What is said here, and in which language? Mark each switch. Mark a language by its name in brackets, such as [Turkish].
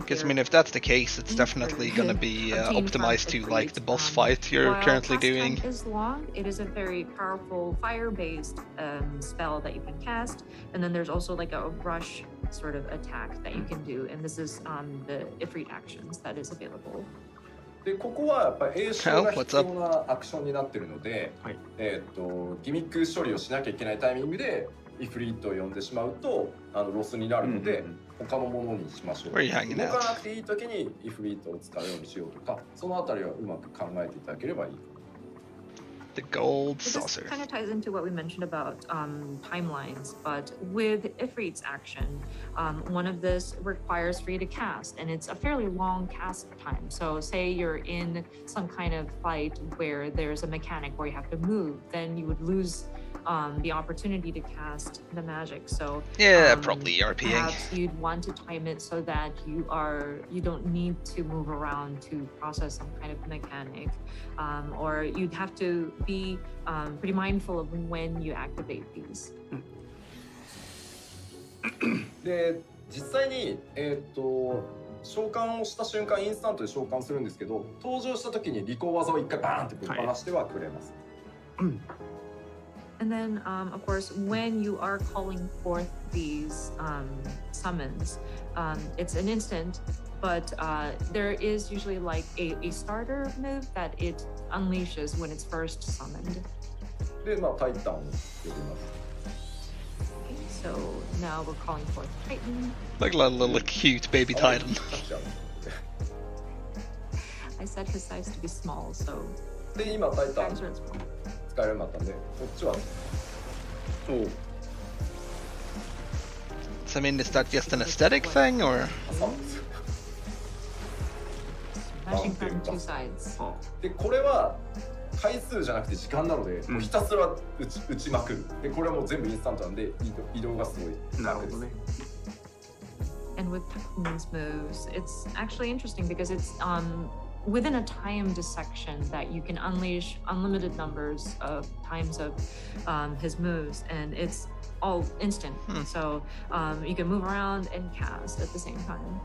[English] Because I mean, if that's the case, it's definitely gonna be optimized to like the boss fight you're currently doing. Is long. It is a very powerful fire-based spell that you can cast, and then there's also like a rush sort of attack that you can do, and this is the Ifrit actions that is available. [Japanese] でここはやっぱり詠唱が必要なアクションになってるので、ギミック処理をしなきゃいけないタイミングでイフリートを呼んでしまうとロスになるので、他のものにしましょう。動かなくていい時にイフリートを使うようにしようとか、そのあたりはうまく考えていただければいい。 [English] The gold saucer. This kind of ties into what we mentioned about timelines, but with Ifrit's action, one of this requires for you to cast, and it's a fairly long cast time. So say you're in some kind of fight where there's a mechanic where you have to move, then you would lose the opportunity to cast the magic. So yeah, probably RPing. Perhaps you'd want to time it so that you don't need to move around to process some kind of mechanic, or you'd have to be pretty mindful of when you activate these. [Japanese] で実際に召喚をした瞬間インスタントで召喚するんですけど、登場した時に利口技を一回バーンってぶっ放してはくれます。 [English] And then, of course, when you are calling forth these summons, it's an instant, but there is usually like a starter move that it unleashes when it's first summoned. [Japanese] で、タイタンを呼びます。 [English] Okay, so now we're calling forth Titan. Like a little cute baby Titan. I set his size to be small, so. [Japanese] で、今タイタン。使えるようになったんで、こっちは。 [English] So I mean, is that just an aesthetic thing, or? Smashing from two sides. [Japanese] で、これは回数じゃなくて時間なので、ひたすら打ちまくる。で、これはもう全部インスタントなんで、移動がすごい楽です。 [English] And with Titan's moves, it's actually interesting because it's within a timed section that you can unleash unlimited numbers of times of his moves, and it's all instant. So you can move around and cast at the same time.